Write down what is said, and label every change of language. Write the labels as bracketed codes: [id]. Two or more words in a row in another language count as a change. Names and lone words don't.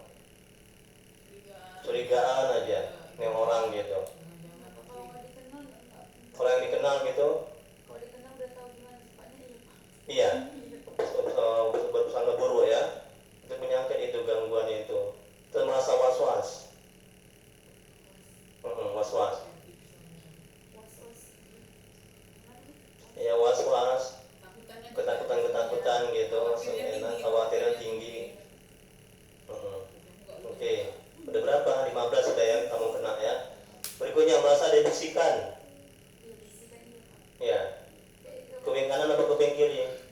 [id] Curigaan aja nih orang gitu. Kalau yang dikenal gitu, iya, berprasangka buruk ya. Itu penyakit itu, gangguan itu. Terus merasa was-was. Was-was. Ya was-was, ketakutan gitu, khawatirnya tinggi. Oke, udah berapa? 15 sudah ya kamu kena ya. Berikutnya merasa ada bisikan. Ya, kuping kanan atau kuping kiri?